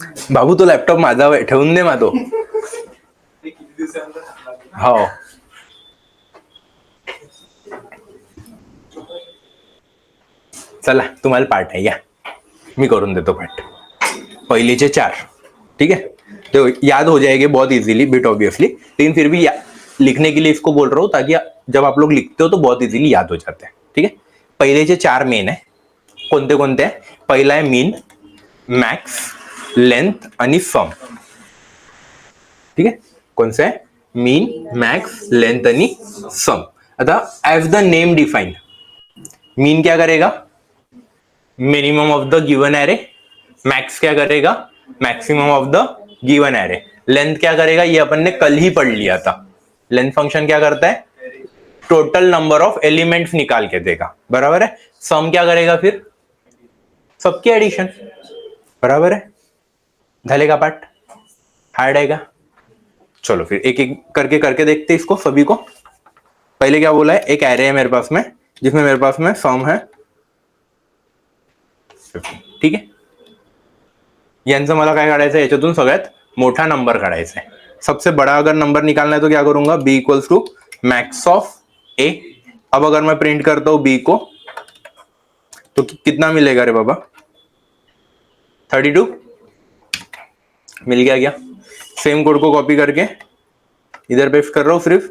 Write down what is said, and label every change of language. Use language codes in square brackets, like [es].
[mr] बाबू तो लॅपटॉप माझा ठेवून दे माझो. हो. चला तुम्हाला पाठ आहे, या मी करून देतो पाठ. पहिलेचे 4. ठीक है. [hi] तो याद हो जाएंगे बहुत इजीली, बिट ऑब्वियसली, लेकिन फिर भी लिखने के लिए इसको बोल रहा हूं ताकि जब आप लोग लिखते हो तो बहुत इजीली याद हो जाते हैं. [mr] ठीक है. पहिलेचे 4 मेन है. कोणते कोणते आहे? पहिला आहे मीन, मॅक्स, लेंथ आणि सम. [hi] ठीक है. कौन सा है? मीन, मैक्स, लेंथ आणि सम. [mr] आता [en] as the name defined, [hi] mean क्या करेगा? [en] Minimum of the given array. [hi] Max क्या करेगा? [en] Maximum of the given array. [hi] Length क्या करेगा? ये अपन ने कल ही पढ़ लिया था. लेंथ फंक्शन क्या करता है? [en] total number of elements [hi] निकाल के देगा. बराबर है. सम क्या करेगा? फिर सबकी एडिशन. बराबर है. ढलेगा पार्ट? हार्ड आएगा? चलो फिर एक एक करके देखते इसको सभी को. पहले क्या बोला है? एक एरे है मेरे पास में, जिसमें मेरे पास में सम है 50. ठीक है. [mr] यांचं मला काय काढायचं आहे? याच्यातून सगळ्यात मोठा नंबर काढायचा आहे. [hi] सबसे बड़ा अगर नंबर निकालना है तो क्या करूंगा? b equals to max of a. अब अगर मैं प्रिंट करता हूं b को तो कितना मिलेगा रे बाबा? 32 मिल गया क्या? सेम कोड को कॉपी करके इधर पेस्ट कर रहा हूं.